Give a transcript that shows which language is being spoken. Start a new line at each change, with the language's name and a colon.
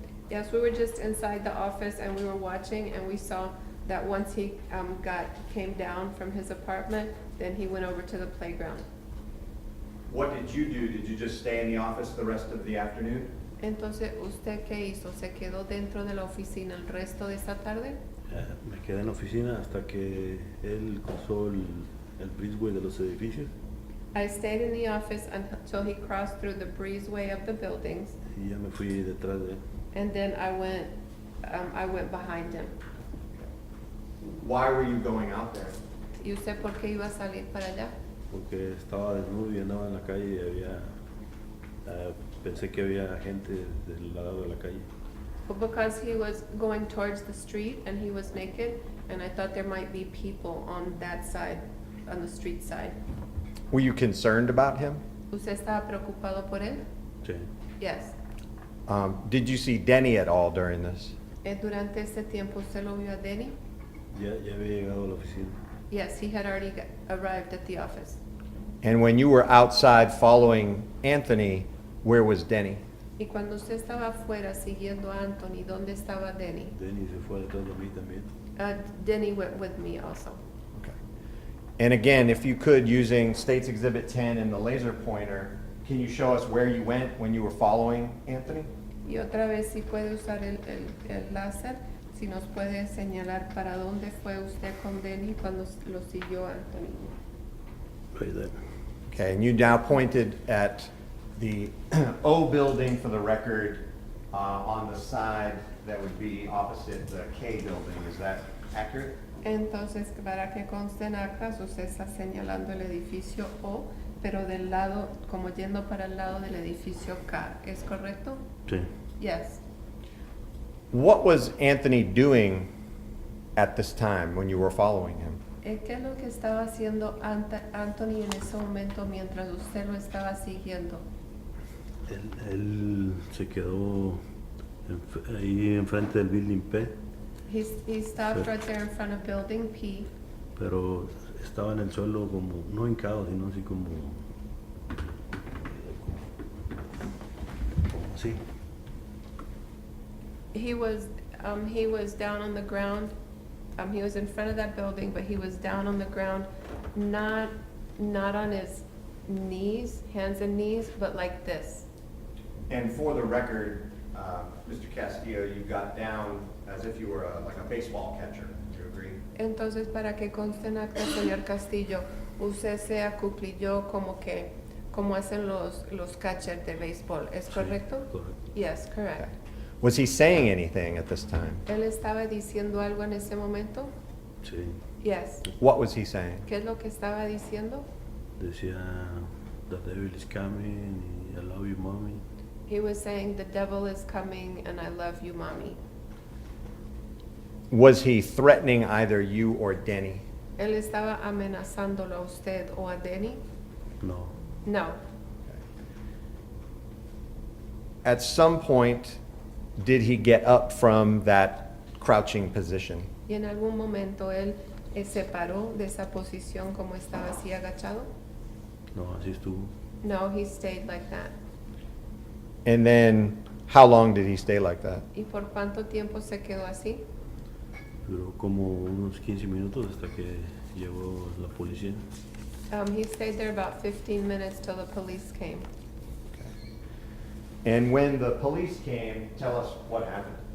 English: Yes, we were just inside the office and we were watching and we saw that once he came down from his apartment, then he went over to the playground. What did you do? Did you just stay in the office the rest of the afternoon?
Spanish: Entonces, ¿usted qué hizo? ¿Se quedó dentro de la oficina el resto de esta tarde? Me quedé en la oficina hasta que él cruzó el breezeway de los edificios
English: I stayed in the office until he crossed through the breezeway of the buildings,
Spanish: y ya me fui detrás de él.
English: and then I went behind him. Why were you going out there?
Spanish: ¿Y usted por qué iba a salir para allá? Porque estaba desnudo y andaba en la calle y pensé que había gente del lado de la calle.
English: Well, because he was going towards the street and he was naked, and I thought there might be people on that side, on the street side. Were you concerned about him?
Spanish: ¿Usted estaba preocupado por él? Sí.
English: Yes. Did you see Denny at all during this?
Spanish: Durante este tiempo, ¿usted lo vio a Denny? Ya había llegado a la oficina.
English: Yes, he had already arrived at the office. And when you were outside following Anthony, where was Denny?
Spanish: Y cuando usted estaba afuera siguiendo a Anthony, ¿dónde estaba Denny? Denny se fue detrás de mí también.
English: Denny went with me also. Okay. And again, if you could, using States Exhibit 10 and the laser pointer, can you show us where you went when you were following Anthony?
Spanish: Y otra vez, si puede usar el láser, si nos puede señalar para dónde fue usted con Denny cuando lo siguió Anthony.
English: Right there. Okay, and you now pointed at the O building for the record on the side that would be opposite the K building. Is that accurate?
Spanish: Entonces, para que conste en actas, usted está señalando el edificio O, pero del lado, como yendo para el lado del edificio K. ¿Es correcto? Sí.
English: Yes. What was Anthony doing at this time when you were following him?
Spanish: ¿Qué es lo que estaba haciendo Anthony en ese momento mientras usted lo estaba siguiendo? Él se quedó ahí enfrente del building P,
English: He stopped right there in front of building P,
Spanish: pero estaba en el suelo como, no hincado, sino así como así.
English: he was down on the ground. He was in front of that building, but he was down on the ground, not on his knees, hands and knees, but like this. And for the record, Mr. Castillo, you got down as if you were like a baseball catcher. Do you agree?
Spanish: Entonces, para que conste en acta, señor Castillo, usted se acuclilló como hacen los catchers de béisbol. ¿Es Sí, correcto? correcto.
English: Yes, correct. Was he saying anything at this time?
Spanish: ¿Él estaba diciendo algo en ese momento? Sí.
English: Yes. What was he saying?
Spanish: ¿Qué es lo que estaba diciendo? Decía,
English: the devil is coming, y I love you, mommy. He was saying, the devil is coming and I love you, mommy. Was he threatening either you or Denny?
Spanish: ¿Él estaba amenazándolo a usted o a Denny? No.
English: No. At some point, did he get up from that crouching position?
Spanish: ¿Y en algún momento él se paró de esa posición como estaba así agachado? No, así estuvo.
English: No, he stayed like that. And then, how long did he stay like that?
Spanish: ¿Y por cuánto tiempo se quedó así? Duró como unos 15 minutos hasta que llegó la policía.
English: He stayed there about 15 minutes till the police came. And when the police came, tell us what happened.